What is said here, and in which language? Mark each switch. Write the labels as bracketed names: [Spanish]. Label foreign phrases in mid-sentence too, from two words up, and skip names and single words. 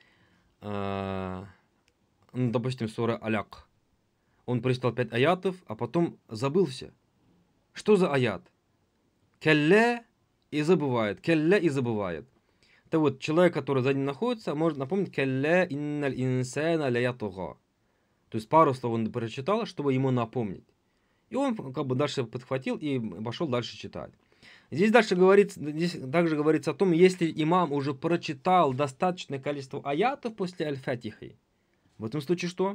[Russian] Допустим, сура Аляк. Он прочитал 5 аятов, а потом забылся. Что за аят? Келле и забывает. Келле и забывает. Это вот человек, который за ним находится, может напомнить [Arabic] «كلا إن الإنسان ليطغى». [Russian] То есть пару слов он прочитал, чтобы ему напомнить. И он дальше подхватил и пошел дальше читать. Здесь также говорится о том, если имам уже прочитал достаточное количество аятов после аль-фатихи. В этом случае что?